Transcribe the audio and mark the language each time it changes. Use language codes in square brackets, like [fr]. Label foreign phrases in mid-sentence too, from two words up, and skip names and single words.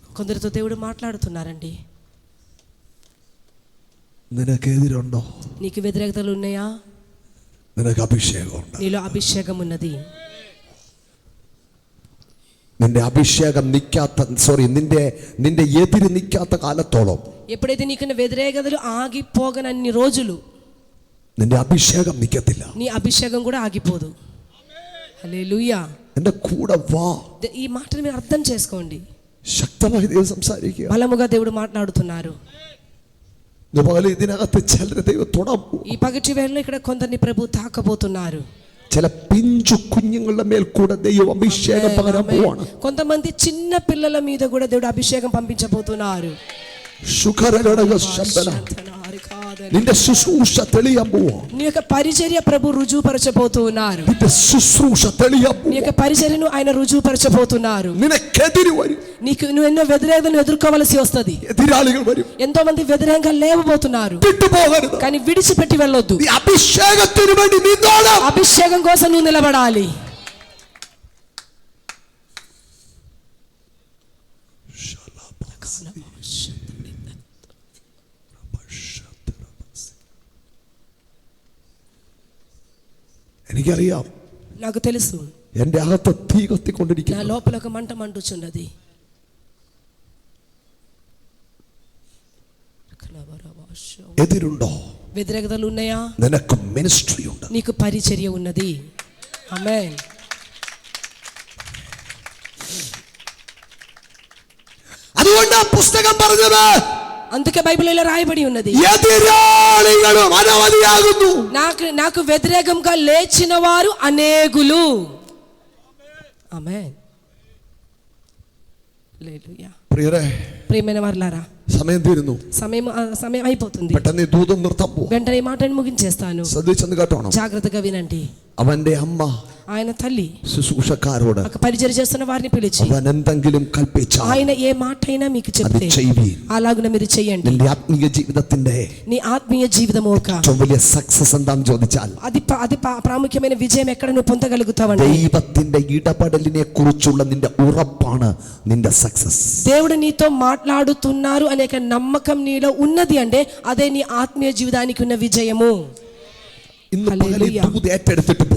[te] కొందరితో దేవుడు మాట్లాడుతున్నారండి. [ml] നിനക്കെതിരുണ്ടോ? [te] నీకు వ్యతిరేకతలు ఉన్నాయా? [ml] നിനക്ക് അഭിഷേകമുണ്ട്. [te] నీలో అభిషేకం ఉన్నది. [ml] നിന്റെ അഭിഷേകം നിൽക്കാത്ത, നിന്റെ എതിര് നിൽക്കാത്ത കാലത്തോളം, [te] ఎప్పుడైతే నీకున్న వ్యతిరేకతలు ఆగిపోగనన్ని రోజులు [ml] നിന്റെ അഭിഷേകം നിൽക്കത്തില്ല. [te] నీ అభిషేకం కూడా ఆగిపోదు. హల్లెలూయా. [ml] എന്റെ കൂടെ വാ. [te] ఈ మాటను మీరు అర్థం చేసుకోండి. [ml] ശക്തമായി ദൈവം സംസാരിക്കുക. [te] బలముగా దేవుడు మాట్లాడుతున్నారు. [ml] അതുപോലെ ഇതിനകത്ത് ചിലരെ ദൈവം തൊടാൻ പോകും. [te] ఈ పగటి వేళలో ఇక్కడ కొందరిని ప్రభు తాకబోతున్నారు. [ml] ചില പിഞ്ചു കുഞ്ഞുങ്ങളുടെ മേൽ കൂടെ ദൈവം അഭിഷേകം പകരാൻ പോവാണ്. [te] కొంతమంది చిన్న పిల్లల మీద కూడా దేవుడు అభిషేకం పంపించబోతున్నారు. [ml] നിന്റെ ശുശ്രൂഷ തെളിയാൻ പോവാ. [te] నీ యొక్క పరిచర్య ప్రభు రుజువుపరచబోతున్నారు. [ml] നിന്റെ ശുശ്രൂഷ തെളിയാൻ [te] నీ యొక్క పరిచర్యను ఆయన రుజువుపరచబోతున్నారు. [ml] നിനക്കെതിര് വരും. [te] నువ్వు ఎన్నో వ్యతిరేకతను ఎదుర్కోవలసి వస్తుంది. [ml] എതിരാളികൾ വരും. [te] ఎంతో మంది వ్యతిరేకంగా లేవబోతున్నారు. [ml] വിട്ടുപോകരുത്. [te] కానీ విడిచిపెట్టి వెళ్ళొద్దు. [ml] നീ അഭിഷേകത്തിന് വേണ്ടി നിന്നോണം. [te] అభిషేకం కోసం నువ్వు నిలబడాలి. [ml] എനിക്കറിയാം, [te] నాకు తెలుసు, [ml] എന്റെ അകത്ത് തീ [te] నా [ml] കത്തിക്കൊണ്ടിരിക്കുന്നു. [te] లోపల ఒక మంట మండుచున్నది. [ml] എതിരുണ്ടോ? [te] వ్యతిరేకతలు ఉన్నాయా? [ml] നിനക്ക് മിനിസ്ട്രി ഉണ്ട്. [te] నీకు పరిచర్య ఉన్నది. ఆమేన్. [ml] അതുകൊണ്ട് ആ പുസ്തകം പറഞ്ഞത്, [te] అందుకే బైబిల్లో రాయబడి ఉన్నది, [ml] എതിരാളികളും അനവധിയാകുന്നു. [te] నాకు వ్యతిరేకంగా లేచిన వారు అనేకులు. ఆమేన్. హల్లెలూయా. [ml] പ്രിയരേ, [te] ప్రియమైన వారలారా, [ml] സമയം തീരുന്നു. [te] సమయం అయిపోతుంది. [ml] പെട്ടെന്ന് ഈ ദൂതം നിർത്താൻ പോവാ. [te] వెంటనే ఈ మాటను ముగించేస్తాను. [ml] ശ്രദ്ധിച്ചെന്ന് കേട്ടോണം. [te] జాగ్రత్తగా వినండి. [ml] അവന്റെ അമ്മ [te] ఆయన తల్లి [ml] ശുശ്രൂഷക്കാരോട് [te] పరిచర్య చేస్తున్న వారిని పిలిచి, [ml] അവൻ എന്തെങ്കിലും കൽപ്പിച്ചാൽ [te] ఆయన ఏ మాట అయినా మీకు [ml] അത് [te] చెప్తే [ml] ചെയ്യുവീൻ. [te] అలాగున మీరు చేయండి. [ml] നിന്റെ ആത്മീയ ജീവിതത്തിന്റെ [te] నీ ఆత్మీయ జీవితము ఒక [ml] ഏറ്റവും വലിയ സക്സസ് എന്താന്ന് ചോദിച്ചാൽ, [te] అది ప్రాముఖ్యమైన విజయం ఎక్కడ నువ్వు పొందగలుగుతావండి? [ml] ദൈവത്തിന്റെ ഇടപെടലിനെ കുറിച്ചുള്ള നിന്റെ ഉറപ്പാണ് നിന്റെ സക്സസ്. [te] దేవుడు నీతో మాట్లాడుతున్నారు అనే నమ్మకం నీలో ఉన్నది అంటే అదే నీ ఆత్మీయ జీవితానికి ఉన్న విజయము. [ml] ഇന്ന് പകൽ ഈ ദൂത് ഏറ്റെടുത്തിട്ട് പോ.